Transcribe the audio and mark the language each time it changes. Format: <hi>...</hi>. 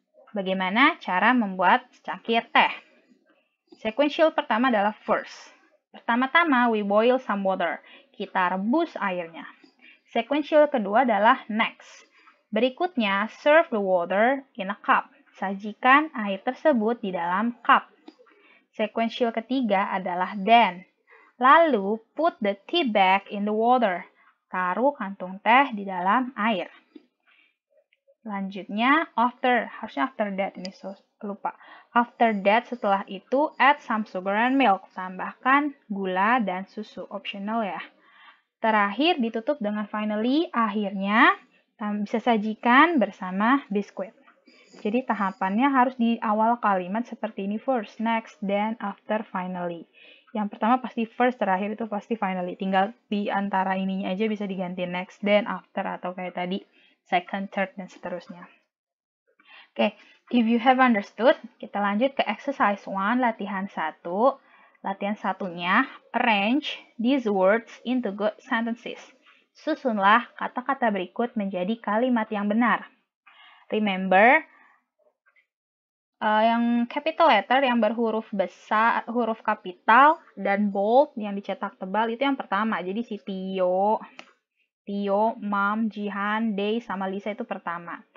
<id>Bagaimana cara membuat secangkir teh? Sequential pertama adalah first. Pertama-tama,</id> <en>we boil some water.</en> <id>Kita rebus airnya. Sequential kedua adalah next. Berikutnya,</id> <en>serve the water in a cup.</en> <id>Sajikan air tersebut di dalam cup. Sequential ketiga adalah then. Lalu,</id> <en>put the tea bag in the water.</en> <id>Taruh kantung teh di dalam air. Lanjutnya, harusnya</id> <en>after that,</en> <id>ini lupa.</id> <en>After that,</en> <id>setelah itu,</id> <en>add some sugar and milk.</en> <id>Tambahkan gula dan susu, optional ya. Terakhir, ditutup dengan finally, akhirnya, bisa sajikan bersama biskuit. Jadi tahapannya harus di awal kalimat seperti ini, first, next, then, after, finally. Yang pertama pasti first, terakhir itu pasti finally. Tinggal di antara ininya aja bisa diganti next, then, after, atau kayak tadi second, third, dan seterusnya. Oke,</id> <en>if you have understood,</en> <id>kita lanjut ke exercise 1, latihan 1. Latihan satunya,</id> <en>arrange these words into good sentences.</en> <id>Susunlah kata-kata berikut menjadi kalimat yang benar. Remember, yang capital letter yang berhuruf besar, huruf kapital, dan bold yang dicetak tebal itu yang pertama. Jadi si Tio, Mom, Jihan, Day, sama Lisa itu pertama.</id>